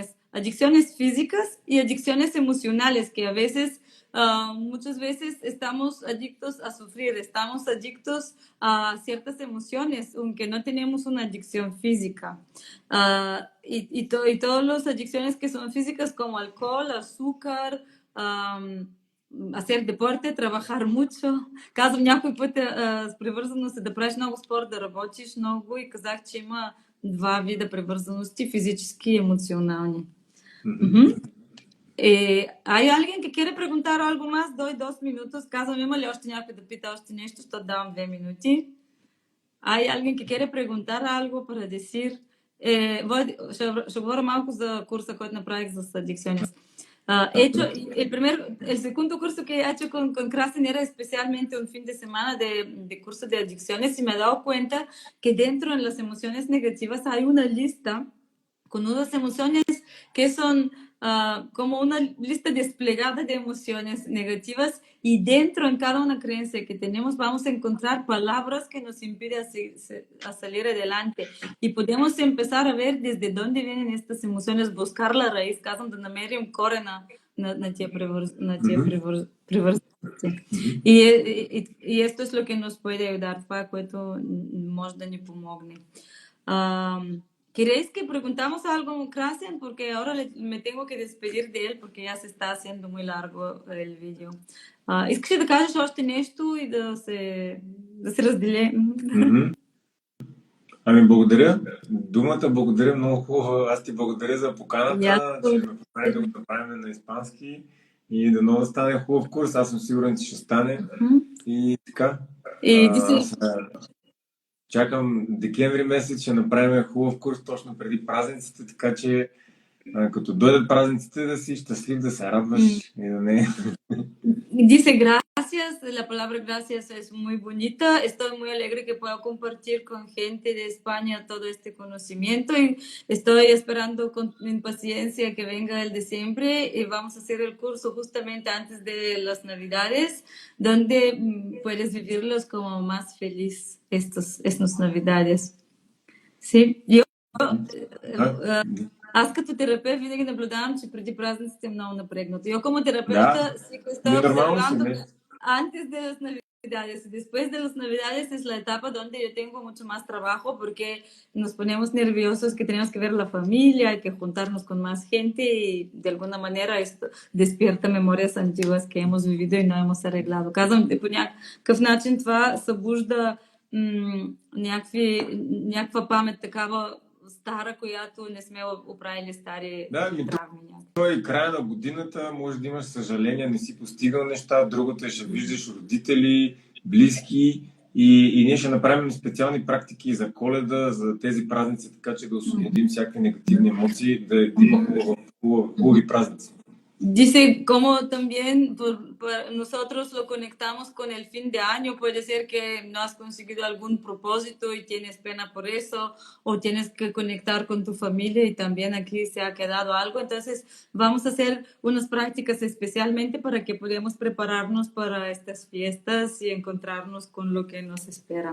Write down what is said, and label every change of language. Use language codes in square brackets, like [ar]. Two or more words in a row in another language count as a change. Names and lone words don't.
[es] Adicciones físicas y adicciones emocionales, que a veces, muchas veces estamos adictos a sufrir, estamos adictos a ciertas emociones, aunque no tenemos una adicción física. Y todas las adicciones que son físicas como alcohol, azúcar, hacer deporte, trabajar mucho. [bg] Казвам някой път с привързаност е да правиш много спорт, да работиш много и казах, че има два вида привързаности, физически и емоционални. [es] ¿Hay alguien que quiere preguntar algo más? Doy 2 minutos. [bg] Казвам, има ли още някой да пита още нещо, защото давам 2 минути. [es] ¿Hay alguien que quiere preguntar algo para decir? [bg] Ще говоря малко за курса, който направих за adicciones. [es] El segundo curso que he hecho con Krasen era especialmente un fin de semana de curso de adicciones y me he dado cuenta que dentro de las emociones negativas hay una lista con unas emociones que son como una lista desplegada de emociones negativas y dentro en cada una creencia que tenemos vamos a encontrar palabras que nos impiden a salir adelante y podemos empezar a ver desde dónde vienen estas emociones, buscar la raíz, [bg] казвам да намерим корена на тия привързаности. [es] И esto es lo que nos puede ayudar, [bg] това е което може да ни помогне. [es] ¿Queréis que preguntamos algo a Krasen? Porque ahora me tengo que despedir de él porque ya se está haciendo muy largo el vídeo. [bg] ¿Искаш ли да кажеш още нещо и да се разделим? Ами благодаря. Думата благодаря много хубава. Аз ти благодаря за поканата, че ме покани да го направим на испански и да много стане хубав курс. Аз съм сигурен, че ще стане. И така. Чакам декември месец, ще направим хубав курс точно преди празниците, така че като дойдат празниците да си щастлив, да се радваш и да не... [es] Dice gracias, la palabra gracias es muy bonita, estoy muy alegre que pueda compartir con gente de España todo este conocimiento y estoy esperando con impaciencia que venga el diciembre y vamos a hacer el curso justamente antes de las Navidades, donde puedes vivirlos como más feliz estas Navidades. Sí, yo... [bg] Аз като терапевт винаги наблюдавам, че преди празниците е много напрегнато. [es] Yo como terapeuta sí que estoy observando antes de las Navidades y después de las Navidades es la etapa donde yo tengo mucho más trabajo porque nos ponemos nerviosos que tenemos que ver la familia, hay que juntarnos con más gente y de alguna manera esto despierta memorias antiguas que hemos vivido y no hemos arreglado. [bg] Казвам, по някакъв начин това събужда някаква памет такава стара, която не сме оправили стари Да, травми. той е края на годината, може да имаш съжаление, не си постигал неща, другото е ще виждаш родители, близки и ние ще направим специални практики за Коледа, за тези празници, така че да освободим всякакви негативни емоции, да имаме хубави празници. [es] Dice como también nosotros lo conectamos con el fin de año. Puede ser que no has conseguido algún propósito y tienes pena por eso, o tienes que conectar con tu familia y también aquí se ha quedado algo. Entonces vamos a hacer unas prácticas especialmente para que podamos prepararnos para estas fiestas y encontrarnos con lo que nos espera.